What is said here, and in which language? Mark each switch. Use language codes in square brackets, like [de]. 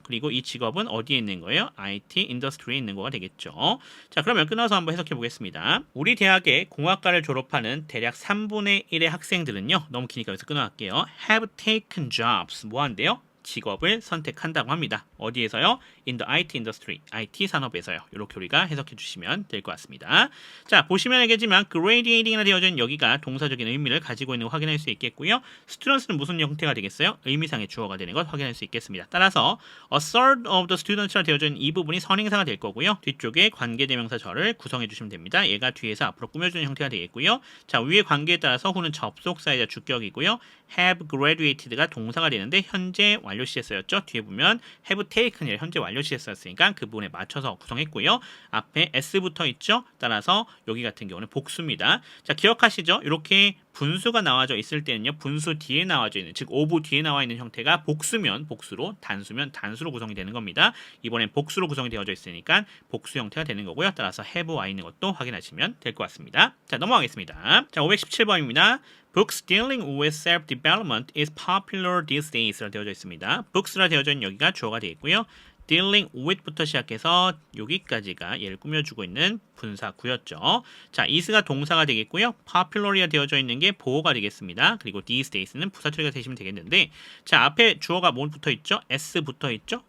[ko] 그리고 이 직업은 어디에 있는 거예요? IT 인더스트리에 있는 거가 되겠죠. 자, 그러면 끊어서 한번 해석해 보겠습니다. 우리 대학의 공학과를 졸업하는 대략 3분의 1의 학생들은요. 너무 기니까 여기서 끊어갈게요. [en] have taken jobs. 뭐 한대요? [ko] 직업을 선택한다고 합니다. 어디에서요? [en] In the IT industry, IT 산업에서요. [ko] 이렇게 우리가 해석해 주시면 될 것 같습니다. 자, 보시면 알겠지만 graduating이라 되어져 있는 여기가 동사적인 의미를 가지고 있는 거 확인할 수 있겠고요. students는 무슨 형태가 되겠어요? 의미상의 주어가 되는 것 확인할 수 있겠습니다. 따라서 a third of the students 라 되어져 있는 이 부분이 선행사가 될 거고요. 뒤쪽에 관계대명사 절을 구성해 주시면 됩니다. 얘가 뒤에서 앞으로 꾸며주는 형태가 되겠고요. 자, 위의 관계에 따라서 후는 접속사이자 주격이고요. have graduated 가 동사가 되는데 현재 완료 시제였죠. 뒤에 보면 have taken 이 현재 완료 시제였으니까 그 부분에 맞춰서 구성했고요. 앞에 s 붙어 있죠. 따라서 여기 같은 경우는 복수입니다. 자, 기억하시죠? 이렇게 분수가 나와져 있을 때는요. 분수 뒤에 나와져 있는, 즉 오브 뒤에 나와 있는 형태가 복수면 복수로, 단수면 단수로 구성이 되는 겁니다. 이번엔 복수로 구성이 되어져 있으니까 복수 형태가 되는 거고요. 따라서 have와 있는 것도 확인하시면 될 것 같습니다. 자, 넘어가겠습니다. 자, 517번입니다. [en] Books dealing with self-development is popular these days라 되어져 있습니다. [ko] Books라 되어져 있는 여기가 주어가 되어 있고요. dealing with 부터 시작해서 여기까지가 얘를 꾸며주고 있는 분사구였죠. 자, is가 동사가 되겠고요. popular이가 되어져 있는 게 보어가 되겠습니다. 그리고 these days 는 부사 처리가 되시면 되겠는데, 자, 앞에 주어가 뭐 붙어 있죠? s 붙어 있죠?